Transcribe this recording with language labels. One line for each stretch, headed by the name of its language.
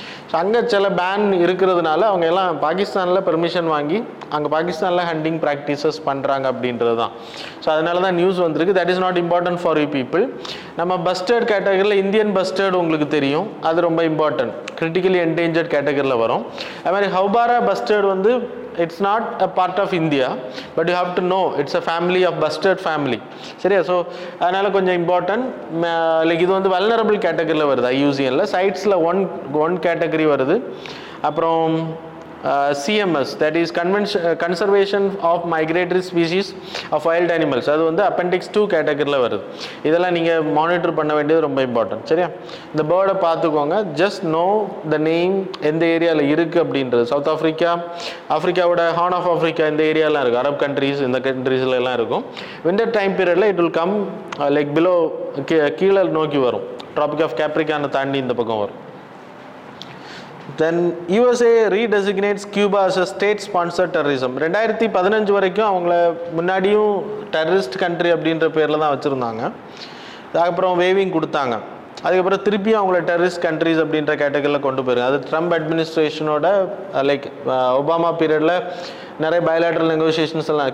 Tamil: So அங்கே சில pan இருக்கிறதுனால அவங்க எல்லாம் பாகிஸ்தானில் பெர்மிஷன் வாங்கி அங்கே பாகிஸ்தானில் ஹண்டிங் ப்ராக்டிசஸ் பண்ணுறாங்க அப்படின்றது தான். ஸோ அதனால தான் நியூஸ் வந்திருக்கு.
English: That is not important for you people.
Tamil: நம்ம பஸ்டர்ட் கேட்டகரியில் இந்தியன் பஸ்டர்ட் உங்களுக்கு தெரியும், அது ரொம்ப இம்பார்ட்டன்ட், கிரிட்டிக்கலி என்டேஞ்சர்ட் கேட்டகரியில் வரும். அது மாதிரி ஹவுபாரா பஸ்டர்ட் வந்து
English: it's not a part of India, but you have to know it's a family of bustard family,
Tamil: சரியா. ஸோ அதனால் கொஞ்சம் இம்பார்ட்டன்ட். லைக் இது வந்து வல்னரபிள் கேட்டகரியில் வருது ஐயூசிஎனில். சைட்ஸில் ஒன் கேட்டகரி வருது. அப்புறம் CMS, that is Conservation of Migratory Species of Wild Animals, அது வந்து Appendix 2 கேட்டகரியில் வருது. இதெல்லாம் நீங்கள் மானிட்டர் பண்ண வேண்டியது ரொம்ப இம்பார்ட்டன்ட், சரியா. இந்த பேர்டை பார்த்துக்கோங்க,
English: just know the name,
Tamil: எந்த ஏரியாவில் இருக்குது அப்படின்றது. South Africa, ஆஃப்ரிக்காவோட horn of Africa இந்த ஏரியாலாம் இருக்குது, அரப் கண்ட்ரீஸ் இந்த கண்ட்ரீஸில் எல்லாம் இருக்கும். விண்டர் டைம் பீரியடில்
English: it will come like below,
Tamil: கீழே நோக்கி வரும், ட்ராபிக் ஆஃப் கேப்ரிகானை தாண்டி இந்த பக்கம் வரும்.
English: Then USA redesignates Cuba as a state-sponsored terrorism.
Tamil: 2015 வரைக்கும் அவங்கள முன்னாடியும் டெரரிஸ்ட் கண்ட்ரி அப்படின்ற பேரில் தான் வச்சுருந்தாங்க. அதுக்கப்புறம் வேவிங் கொடுத்தாங்க. அதுக்கப்புறம் திருப்பியும் அவங்கள டெரரிஸ்ட் கண்ட்ரிஸ் அப்படின்ற கேட்டகரியில் கொண்டு போயிருங்க. அது ட்ரம்ப் அட்மினிஸ்ட்ரேஷனோட லைக் ஒபாமா பீரியடில் நிறைய பயலாட்ரல் நெகோசியேஷன்ஸ் எல்லாம்.